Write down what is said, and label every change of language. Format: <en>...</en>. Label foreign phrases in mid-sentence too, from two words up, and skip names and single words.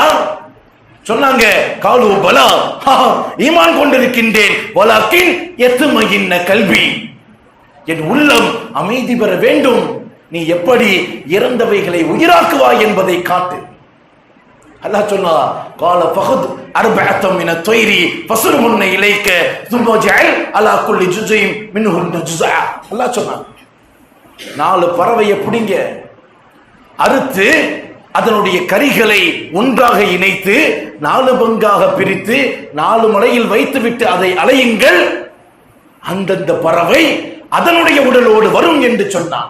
<ta>சொன்னாங்க,</ta> <ar>قالوا بلى,</ar> <ta>ஈமான் கொண்டிருக்கின்றேன்,</ta> <ar>ولكن يطمئن قلبي,</ar> <ta>என் உள்ளம் அமைதி பெற வேண்டும், நீ எப்படி இறந்தவைகளை உயிராக்குவாய் என்பதை காட்டு. அல்லாஹ் சொன்னா,</ta> <ar>قال فخذ أربعة من الطير فصرهن إليك ثم جعل على كل جزء منهن جزءا.</ar> <ta>அல்லாஹ் சொன்னான், 4 பறவையை பிடிங்க, அறுத்து அதனுடைய கரிகளை ஒன்றாக இணைத்து 4 பங்காக பிரித்து 4 மலையில் வைத்துவிட்டு அதை அலையுங்கள், அந்தந்த பறவை அதனுடைய உடலோடு வரும் என்று சொன்னான்.</ta>